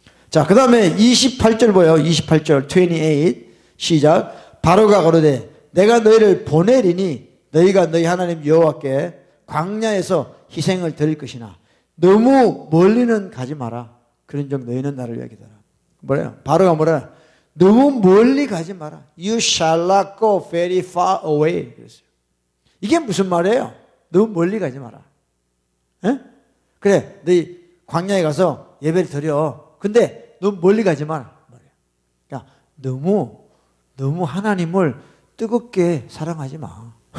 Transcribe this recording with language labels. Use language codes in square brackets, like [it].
[ko] 자, 그 다음에 28절 보여요. 28절 28 시작. 바로가 가로되 내가 너희를 보내리니 너희가 너희 하나님 여호와께 광야에서 희생을 드릴 것이나 너무 멀리는 가지 마라. 그런즉 너희는 나를 위하여 기다려. 뭐래요? 바로가 뭐래요? 너무 멀리 가지 마라. [en] You shall not go very far away. [ko] 그랬어요. 이게 무슨 말이에요? 너무 멀리 가지 마라. 에? 그래, 너희 광야에 가서 예배를 드려. 근데 너무 멀리 가지 마라. 그러니까 너무 하나님을 뜨겁게 사랑하지 마.